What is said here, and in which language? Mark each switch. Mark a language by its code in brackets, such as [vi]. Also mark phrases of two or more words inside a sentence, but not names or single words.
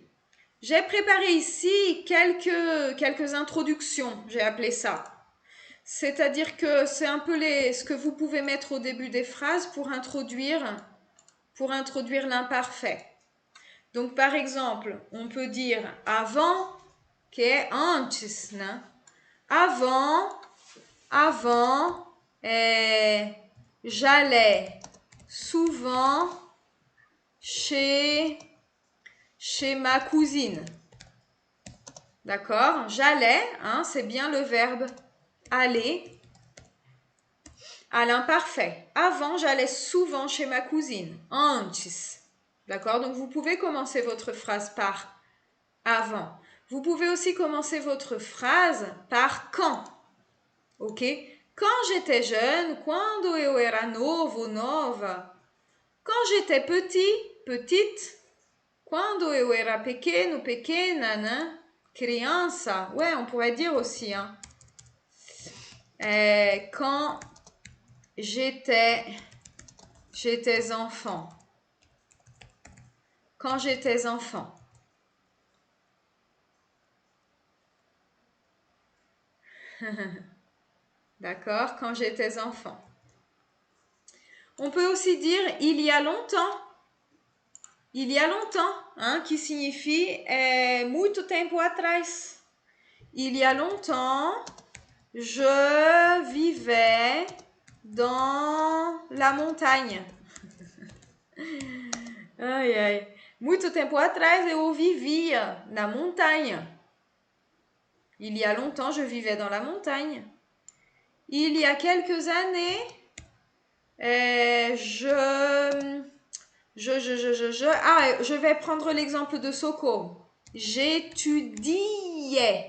[fr] J'ai préparé ici quelques introductions, j'ai appelé ça. C'est-à-dire que c'est un peu ce que vous pouvez mettre au début des phrases pour introduire l'imparfait. Donc, par exemple, on peut dire avant, que est antes, né? Avant, j'allais souvent chez ma cousine. D'accord? J'allais, hein, c'est bien le verbe aller à l'imparfait. Avant, j'allais souvent chez ma cousine. Antes. D'accord? Donc, vous pouvez commencer votre phrase par avant. Vous pouvez aussi commencer votre phrase par quand. Ok? Quand j'étais jeune, [pt] quando eu era novo, nova. [fr] Quand j'étais petit, petite. [pt] Quando eu era pequeno, pequena, né? Criança. [fr] Ouais, on pourrait dire aussi, hein. Quand j'étais enfant. quand j'étais enfant. D'accord, quand j'étais enfant. On peut aussi dire il y a longtemps. Il y a longtemps, hein, qui signifie [pt] muito tempo atrás. [fr] Il y a longtemps, je vivais dans la montagne. Ai, ai. [pt] Muito tempo atrás, eu vivia na montanha. [fr] Il y a longtemps, je vivais dans la montagne. Il y a quelques années, je vais prendre l'exemple de Socorro. J'étudiais.